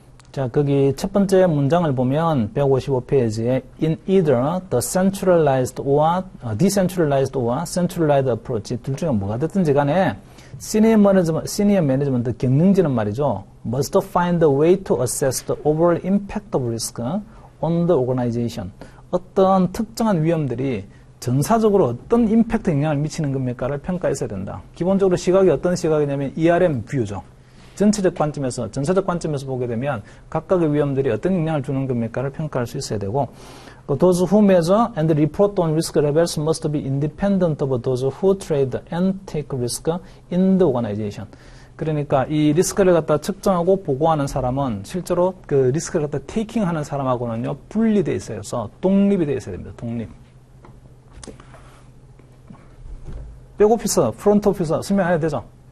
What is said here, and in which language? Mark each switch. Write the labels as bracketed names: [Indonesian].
[Korean] 자, 거기 첫 번째 문장을 보면 155페이지에 [English] in either the centralized or decentralized or centralized approach [Korean] 둘 중에 뭐가 됐든지 간에 senior management 경영진은 말이죠. [English] must find a way to assess the overall impact of risk on the organization. [Korean] 어떤 특정한 위험들이 전사적으로 어떤 임팩트 영향을 미치는 겁니까를 평가했어야 된다. 기본적으로 시각이 어떤 시각이냐면 ERM 뷰죠. 전체적 관점에서, 전사적 관점에서 보게 되면 각각의 위험들이 어떤 영향을 주는 겁니까를 평가할 수 있어야 되고, [English] those who measure and report on risk levels must be independent of those who trade and take risk in the organization. [Korean] 그러니까 이 리스크를 갖다 측정하고 보고하는 사람은 실제로 그 리스크를 갖다 테이킹하는 사람하고는요 분리되어 있어서 독립이 되어 있어야 됩니다. 독립. 백오피서, 프론트 오피서 설명 안 해도 되죠?